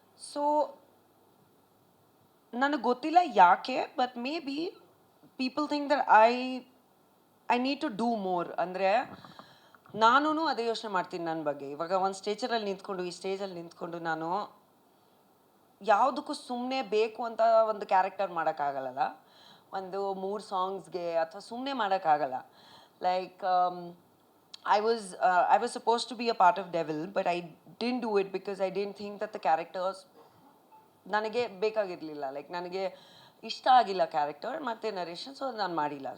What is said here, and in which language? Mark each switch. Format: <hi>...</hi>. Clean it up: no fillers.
<en>so</en> <kn>ನನಗೆ ಗೊತ್ತಿಲ್ಲ ಯಾಕೆ,</kn> <en>But maybe people think that I need to do more.</en> <kn>ಅಂದರೆ ನಾನೂ ಅದೇ ಯೋಚನೆ ಮಾಡ್ತೀನಿ ನನ್ನ ಬಗ್ಗೆ. ಇವಾಗ ಒಂದು ಸ್ಟೇಜಲ್ಲಿ ನಿಂತ್ಕೊಂಡು, ಈ ಸ್ಟೇಜಲ್ಲಿ ನಿಂತ್ಕೊಂಡು ನಾನು ಯಾವುದಕ್ಕೂ ಸುಮ್ಮನೆ ಬೇಕು ಅಂತ ಒಂದು ಕ್ಯಾರೆಕ್ಟರ್ ಮಾಡೋಕ್ಕಾಗಲ್ಲ. ಒಂದು 3 ಸಾಂಗ್ಸ್ಗೆ ಅಥವಾ ಸುಮ್ಮನೆ ಮಾಡೋಕ್ಕಾಗಲ್ಲ.</kn> <en>like I was supposed to be a part of Devil, but I didn't do it because I didn't think that the characters</en> <kn>ನನಗೆ ಬೇಕಾಗಿರಲಿಲ್ಲ. ಲೈಕ್ ನನಗೆ ಇಷ್ಟ ಆಗಿಲ್ಲ ಕ್ಯಾರೆಕ್ಟರ್ ಮತ್ತು ನರೇಷನ್, ಸೊ ನಾನು ಮಾಡಿಲ್ಲ.</kn>